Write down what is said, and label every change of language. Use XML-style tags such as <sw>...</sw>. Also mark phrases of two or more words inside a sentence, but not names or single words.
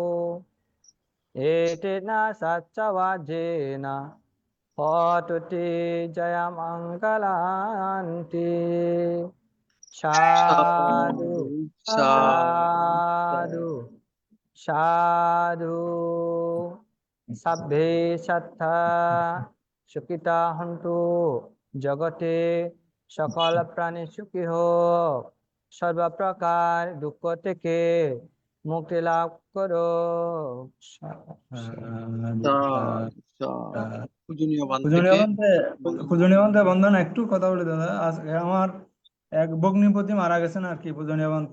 <pi>एतेन सच्चवध्येन होतु ते जयमङ्गलान्ति। साधु साधु साधु। सभ्ये सत्ता सुखिता हन्तु जगते</pi> <bn>সকল প্রাণী সুখী হোক, সর্বপ্রকার দুঃখ থেকে মুক্তি লাভ করো। পূজনীয় বান পূজনীয় থেকে বান্তে, পূজনীয় বান্তে বন্দনা, একটু কথা বলে দাদা। আজকে আমার এক ভগ্নিপতি মারা গেছেন আর কি পূজনীয় বান্তে।</bn>